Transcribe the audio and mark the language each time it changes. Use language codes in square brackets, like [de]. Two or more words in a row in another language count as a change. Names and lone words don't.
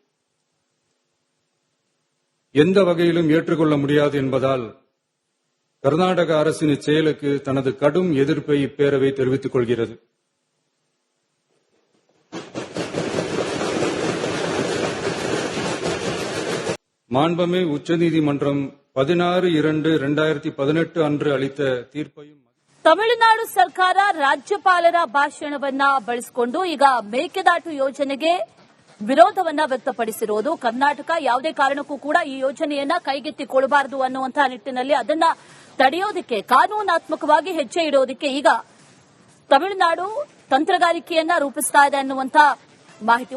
[ta] எந்த வகையிலும் ஏற்றுக்கொள்ள முடியாது என்பதால் கர்நாடக அரசின் செயலுக்கு தனது கடும் எதிர்ப்பை இப்பேரவை தெரிவித்துக் கொள்கிறது. மாண்புமிகு உச்சநீதிமன்றம் 16/2/2018 அன்று அளித்த தீர்ப்பையும் [kn] ತಮಿಳುನಾಡು ಸರ್ಕಾರ ರಾಜ್ಯಪಾಲರ ಭಾಷಣವನ್ನ ಬಳಸಿಕೊಂಡು ಈಗ ಮೇಕೆದಾಟು ಯೋಜನೆಗೆ ವಿರೋಧವನ್ನ ವ್ಯಕ್ತಪಡಿಸಿರೋದು. ಕರ್ನಾಟಕ ಯಾವುದೇ ಕಾರಣಕ್ಕೂ ಕೂಡ ಈ ಯೋಜನೆಯನ್ನ ಕೈಗೆತ್ತಿಕೊಳ್ಳಬಾರದು ಅನ್ನುವಂತಹ ನಿಟ್ಟಿನಲ್ಲಿ ಅದನ್ನ ತಡೆಯೋದಕ್ಕೆ ಕಾನೂನಾತ್ಮಕವಾಗಿ ಹೆಜ್ಜೆ ಇಡೋದಕ್ಕೆ ಈಗ ತಮಿಳುನಾಡು ತಂತ್ರಗಾರಿಕೆಯನ್ನ ರೂಪಿಸ್ತಾ ಇದೆ ಅನ್ನುವಂತಹ ಮಾಹಿತಿ.